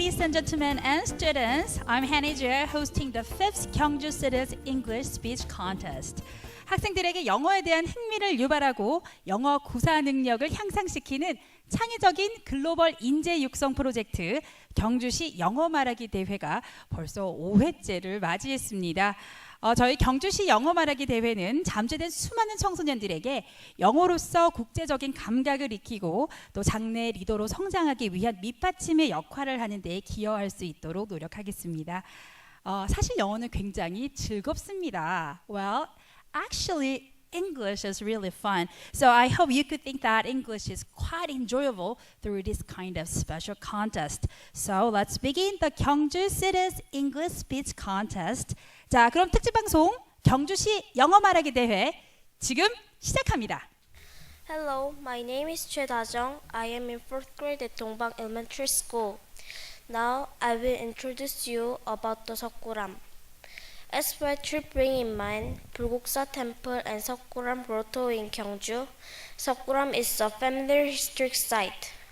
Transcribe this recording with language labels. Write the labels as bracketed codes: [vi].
[en] gentlemen and students, I'm Hanny Jue, hosting the 5th Gyeongju City's English Speech Contest. [ko] 학생들에게 영어에 대한 흥미를 유발하고 영어 구사 능력을 향상시키는 창의적인 글로벌 인재 육성 프로젝트 경주시 영어 말하기 대회가 벌써 5회째를 맞이했습니다. 저희 경주시 영어 말하기 대회는 잠재된 수많은 청소년들에게 영어로서 국제적인 감각을 익히고 또 장래 리더로 성장하기 위한 밑받침의 역할을 하는 데 기여할 수 있도록 노력하겠습니다. 사실 영어는 굉장히 즐겁습니다. [en] Well, actually, English is really fun. So I hope you could think that English is quite enjoyable through this kind of special contest. So let's begin the Gyeongju City's English Speech Contest. [ko] 자, 그럼 특집 방송 경주시 영어 말하기 대회 지금 시작합니다. [en] Hello, my name is Choi Da-jung. I am in 4th grade at Dongbang Elementary School. Now I will introduce you about the Seokguram. As what you bring in mind, Bulguksa Temple and Seokguram Grotto in Gyeongju, Seokguram is a familiar historic site.